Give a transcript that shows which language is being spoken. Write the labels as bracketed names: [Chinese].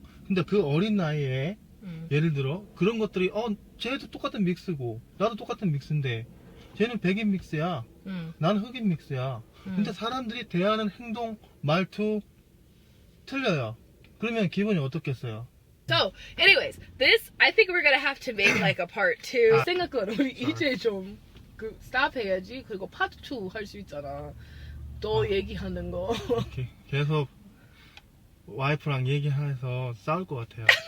[Korean] 근데 그 어린 나이에 예를 들어 그런 것들이 쟤도 똑같은 믹스고 나도 똑같은 믹스인데 쟤는 백인 믹스야 나는 흑인 믹스야 근데 사람들이 대하는 행동 말투 틀려요. 그러면 기분이 어떻겠어요? [English] So, anyways, this I think we're gonna have to make like a part 2. [Korean] 생각은 우리 이제 좀 stop 해야지. 그리고 part 2 할 수 있잖아. 또 얘기하는 거. 이렇게 계속 와이프랑 얘기해서 싸울 것 같아요.